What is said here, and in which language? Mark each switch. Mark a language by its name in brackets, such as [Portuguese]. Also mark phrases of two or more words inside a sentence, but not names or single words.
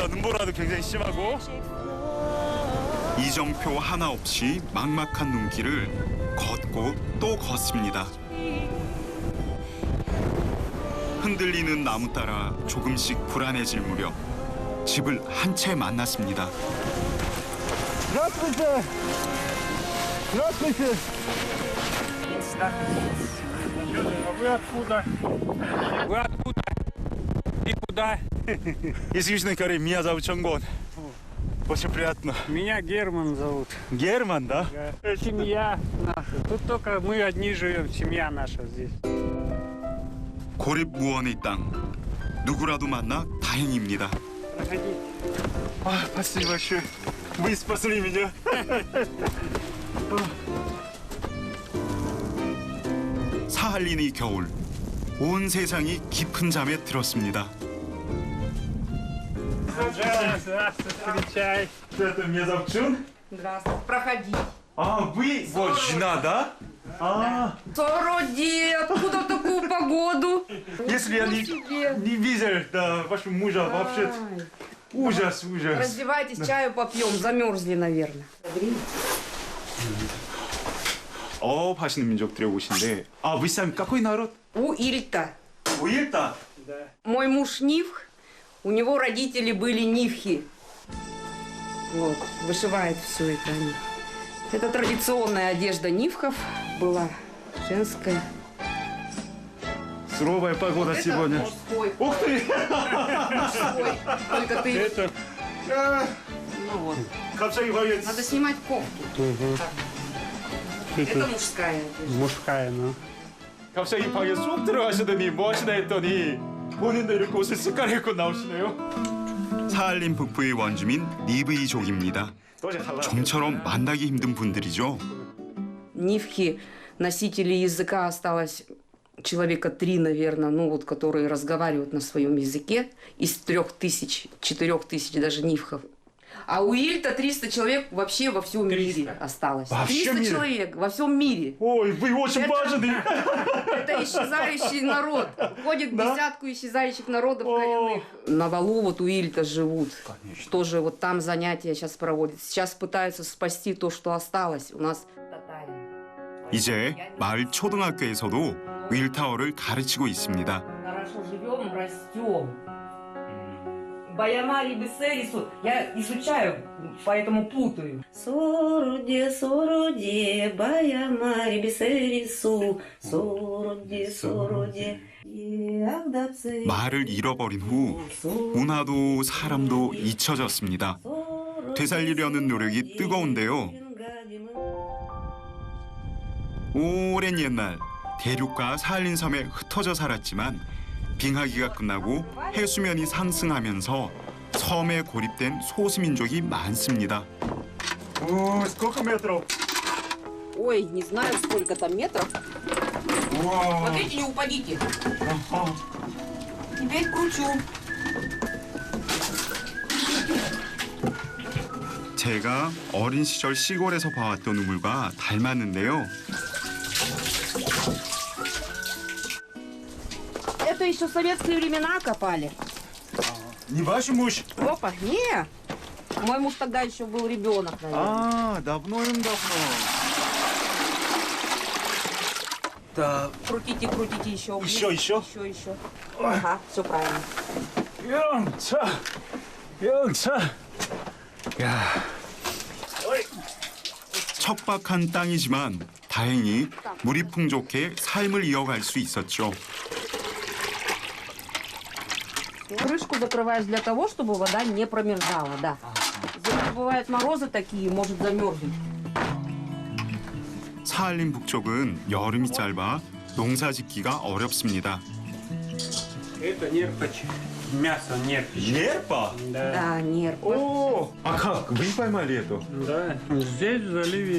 [Korean] 눈보라도 굉장히 심하고. 이정표 하나 없이 막막한 눈길을 걷고 또 걷습니다. 흔들리는 나무 따라 조금씩 불안해질 무렵 집을 한 채 만났습니다. [Russian] Здравствуйте! Здравствуйте! Вы откуда? Вы откуда? И куда? Известный корей, меня зовут Чонгон. Очень приятно. Меня Герман зовут. Герман, да? Семья наша. Тут только мы одни живем, семья наша здесь. [Korean] 고립 무원의 땅. 누구라도 만나 다행입니다. [Russian] Проходите. Спасибо большое. Вы спасли меня. [Korean] 사할린의 겨울. 온 세상이 깊은 잠에 들었습니다. [Russian] Здравствуйте, встречай. Это меня зовут Чун. Здравствуйте. Проходи. Вы вот жена, да? Сороди, откуда такую погоду? Если я не видел вашего мужа, вообще ужас. Раздевайтесь, чаю попьем. Замерзли, наверное. [Korean] 하시는 민족들이 오신데, [Russian] вы сами какой народ? Уильта. Уильта? Мой муж Нивх, у него родители были Нивхи. Вот, вышивает все это они. Это традиционная одежда Нивхов была, женская. Суровая погода это сегодня. Мужской. Ух ты! Мужской. Только ты... Это... Ну вот. [Korean] 갑자기 появится. [Russian] Надо снимать кофту. Это мужская одежда. Мужская, ну. [Korean] 갑자기 방에 쏙 들어가시더니 뭐 하시나 했더니 본인도 이렇게 옷을 색깔 입고 나오시네요. 사할린 북부의 원주민 니브이족입니다. 좀처럼 만나기 힘든 분들이죠. [Russian] Нивхи, носители языка осталось человека 3, наверное, ну вот, которые разговаривают на своем языке из 3000, 4000 даже нивхов. А у Ильта 300 человек вообще во всем мире осталось. Во 300 всем мире? человек во всем мире. Ой, вы очень важны. Это исчезающий народ. Входит в десятку исчезающих народов коренных. На валу вот у Ильта живут. Конечно. Тоже вот там занятия сейчас проводят. Сейчас пытаются спасти то, что осталось. У нас [Korean] 이제 마을 초등학교에서도 윌타어를 가르치고 있습니다. [Russian] Хорошо живем, растем. Баямари Бесерису я изучаю, поэтому путаю. Сороде, сороде, Баямари Бесерису, сороде, сороде. [Korean] 말을 잃어버린 후 문화도 사람도 잊혀졌습니다. 되살리려는 노력이 뜨거운데요. 오랜 옛날 대륙과 사할린 섬에 흩어져 살았지만 빙하기가 끝나고 해수면이 상승하면서 섬에 고립된 소수민족이 많습니다. [Russian] Сколько метров? Ой, не знаю, сколько там метров. Смотрите, не упадите. Теперь кручу. [Korean] 제가 어린 시절 시골에서 봐왔던 우물과 닮았는데요. [Russian] Это еще в советские времена копали. Не ваш муж? Опа, не. Мой муж тогда еще был ребенок, наверное. давно. Да. Крутите еще. Еще? Еще. Ага, все правильно. [Korean] 영차. 척박한 땅이지만 다행히 물이 풍족해 삶을 이어갈 수 있었죠. [Russian] Крышку закрываешь для того, чтобы вода не промерзала, да. Бывают морозы такие, может замерзнуть. [Korean] 사할린 북쪽은 여름이 짧아 농사짓기가 어렵습니다. [Russian] Это нерпач. Мясо нерпич. Нерпа? Да. Да, нерпа. О, а как? Вы поймали эту? Да, здесь в заливе.